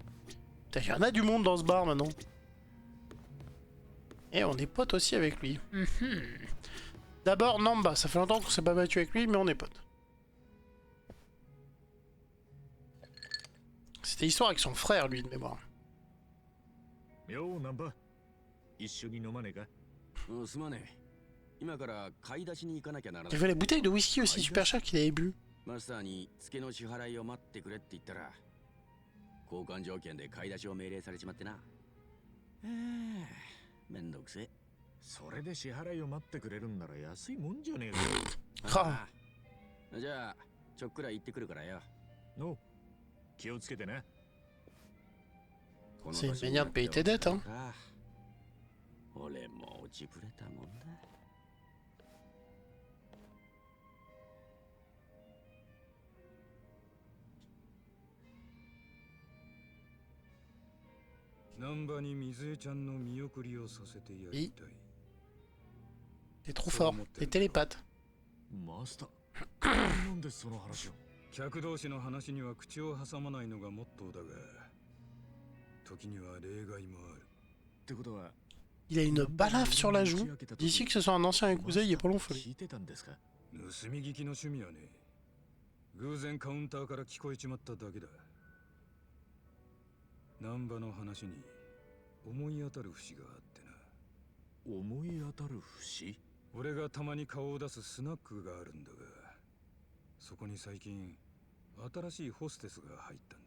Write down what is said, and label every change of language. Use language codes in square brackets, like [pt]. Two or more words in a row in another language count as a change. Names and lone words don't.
[fr] Il y en a du monde dans ce bar maintenant. Et on est potes aussi avec lui. D'abord, Namba. Ça fait longtemps qu'on s'est pas battu avec lui, mais on est potes. C'était histoire avec son frère, lui, de mémoire. [ja] Yo, Namba. 一緒に飲まねえか？すまねえ。今から買い出しに行かなきゃならない。 [fr] Il y avait les bouteilles de whisky aussi super chères qu'il avait bu. [ja] マスターに付けの支払いを待ってくれって言ったら、交換条件で買い出しを命令されちまってな。めんどくせえ。それで支払いを待ってくれるんなら安いもんじゃねえか。じゃあちょっくら行ってくるからよ。の、気をつけてな。 [fr] C'est une manière de payer tes dettes, hein. [ja] 俺も落ちぶれたもんだ。難波に水江ちゃんの見送りをさせてやりたい。 [fr] T'es trop fort, t'es télépathe. [ja] マスター、なんでその話を？客同士の話には口を挟まないのがモットーだが、時には例外もある。ってことは、 [fr] Il a une balafre sur la joue. D'ici que ce soit un ancien yakuza, il est pas long folie. [ja] 聞いてたんですか？盗み聞きの趣味はね、偶然カウンターから聞こえちまっただけだ。難波の話に思い当たる節があってな。思い当たる節？俺がたまに顔を出すスナックがあるんだが、そこに最近新しいホステスが入ったんだ。